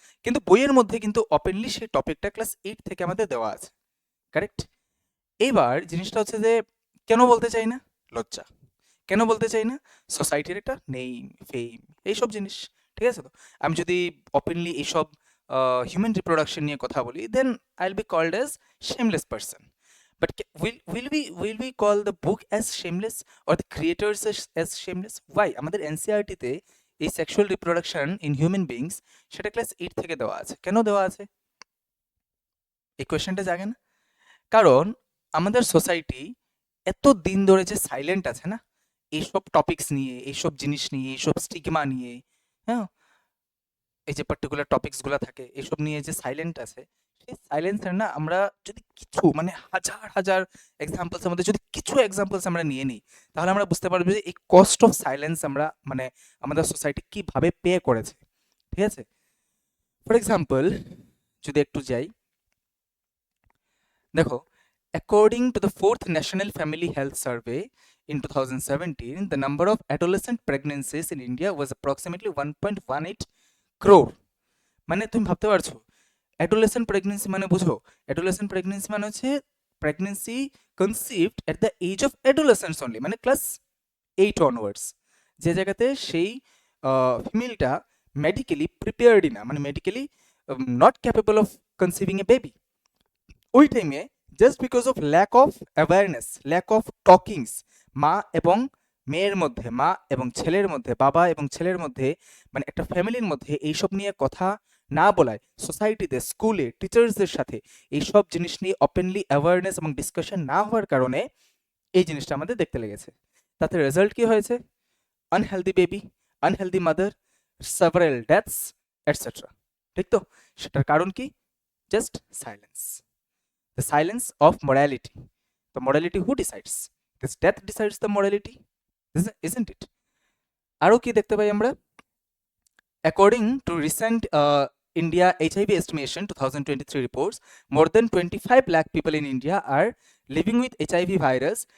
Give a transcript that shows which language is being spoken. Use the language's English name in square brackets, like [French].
[Bangla] কিন্তু বইয়ের মধ্যে কিন্তু ওপেনলি সেই টপিকটা ক্লাস 8 থেকে আমাদের দেওয়া আছে, কারেক্ট। এইবার জিনিসটা হচ্ছে যে কেন বলতে চাই না? লজ্জা। কেন বলতে চাই না? সোসাইটির একটা নেম, ফেম, এইসব জিনিস। ঠিক আছে তো? আমি যদি ওপেনলি এইসব হিউম্যান রিপ্রোডাকশন নিয়ে কথা বলি, [English] Then I will be called as shameless person. But will we call the book as shameless or the creators as shameless? Why? [Bangla] আমাদের এনসিইআরটি-তে এই sexual reproduction in human beings সেটা ক্লাস 8 থেকে দেওয়া আছে। কেন দেওয়া আছে? এই কোয়েশ্চেনটা জাগে না? কারণ আমাদের সোসাইটি এত দিন ধরে যে সাইলেন্ট আছে না এইসব টপিকস নিয়ে, এইসব জিনিস নিয়ে, এইসব স্টিগমা নিয়ে, হ্যাঁ, এই যে পার্টিকুলার টপিকসগুলো থাকে এসব নিয়ে যে সাইলেন্ট আছে, সেই সাইলেন্সের না আমরা যদি কিছু মানে হাজার হাজার এক্সাম্পলসের মধ্যে যদি কিছু এক্সাম্পলস আমরা নিয়ে নিই, তাহলে আমরা বুঝতে পারবো যে এই কস্ট অফ সাইলেন্স আমরা মানে আমাদের সোসাইটি কিভাবে পে করেছে। ঠিক আছে, ফর এক্সাম্পল যদি একটু যাই, দেখো, [English] according to the fourth National Family Health Survey in 2017, the number of adolescent pregnancies in India was approximately 1.18 crore. [Bangla] মানে তুমি ভাবতে পারছো অ্যাডোলেসেন্ট প্রেগনেন্সি মানে বুঝো? অ্যাডোলেসেন্ট প্রেগনেন্সি মানে হচ্ছে pregnancy conceived at the age of adolescence only, মানে class 8 onwards, যে জায়গাতে সেই ফিমেলটা মেডিকেলি প্রিপেয়ার্ডই না, মানে medically not capable of কনসিভিং A baby. ওই টাইমে just because of lack of awareness, lack of টকিংস, মা এবং মেয়ের মধ্যে, মা এবং ছেলের মধ্যে, বাবা এবং ছেলের মধ্যে, মানে একটা ফ্যামিলির মধ্যে এইসব নিয়ে কথা না বলায়, সোসাইটিতে, স্কুলে, টিচার্সদের সাথে এইসব জিনিস নিয়ে ওপেনলি অ্যাওয়ারনেস এবং ডিসকাশন না হওয়ার কারণে এই জিনিসটা আমাদের দেখতে লেগেছে। তাতে রেজাল্ট কি হয়েছে? [English] Unhealthy baby, unhealthy mother, several deaths, etcetera. [Bangla] ঠিক তো? সেটার কারণ কি? [English] Just silence, the silence of morality. The morality who decides? This death decides the morality, isn't it? [Bangla] আরও কি দেখতে পাই আমরা? [English] According to recent India HIV estimation 2023 reports, more than 25 lakh people in India are living with HIV virus.